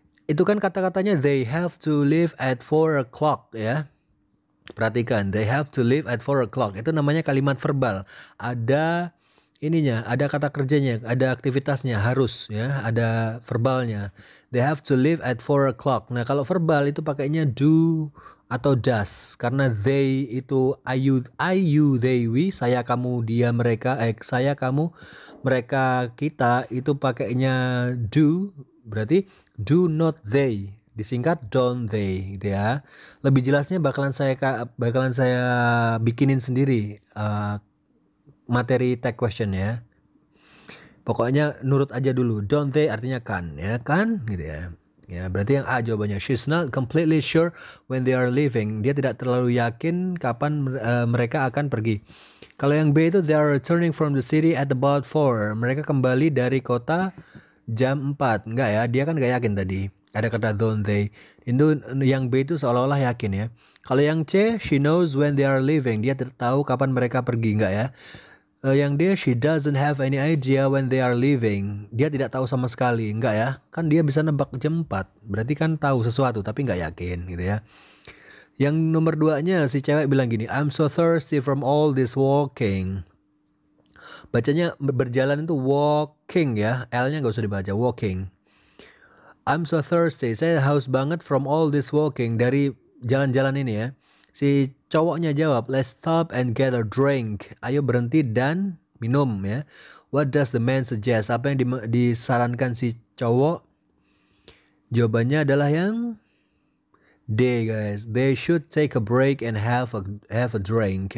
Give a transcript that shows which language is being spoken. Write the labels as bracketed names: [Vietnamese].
[Indonesian] Itu kan kata-katanya [English] they have to leave at 4 o'clock ya. [Indonesian] Perhatikan, [English] they have to leave at 4 o'clock. [Indonesian] Itu namanya kalimat verbal. Ada ininya, ada kata kerjanya, ada aktivitasnya, harus ya, ada verbalnya. [English] They have to leave at 4 o'clock. [Indonesian] Nah, kalau verbal itu pakainya do atau does. Karena they itu I, you, they, we, saya, kamu, dia, mereka, saya, kamu, mereka, kita, itu pakainya do, berarti do not they. Disingkat don't they gitu ya. Lebih jelasnya bakalan saya bikinin sendiri materi tag question ya. Pokoknya nurut aja dulu. Don't they artinya kan ya, kan gitu ya. Ya, berarti yang A jawabannya. [English] She's not completely sure when they are leaving. [Indonesian] Dia tidak terlalu yakin kapan mereka akan pergi. Kalau yang B itu [English] they are returning from the city at about 4. [Indonesian] Mereka kembali dari kota jam 4. Enggak ya, dia kan gak yakin tadi. Ada kata don't they. Itu yang B itu seolah-olah yakin ya. Kalau yang C, [English] she knows when they are leaving. [Indonesian] Dia tahu kapan mereka pergi, enggak ya. [English] Yang D, she doesn't have any idea when they are leaving. [Indonesian] Dia tidak tahu sama sekali, enggak ya. Kan dia bisa nebak jam 4. Berarti kan tahu sesuatu tapi enggak yakin gitu ya. Yang nomor 2-nya si cewek bilang gini, [English] I'm so thirsty from all this walking. [Indonesian] Bacanya berjalan itu walking ya. L-nya nggak usah dibaca, walking. [English] I'm so thirsty. [Indonesian] Saya haus banget [English] from all this walking, [Indonesian] dari jalan-jalan ini ya. Si cowoknya jawab, [English] let's stop and get a drink. [Indonesian] Ayo berhenti dan minum ya. [English] What does the man suggest? [Indonesian] Apa yang disarankan si cowok? Jawabannya adalah yang D guys. [English] They should take a break and have a drink.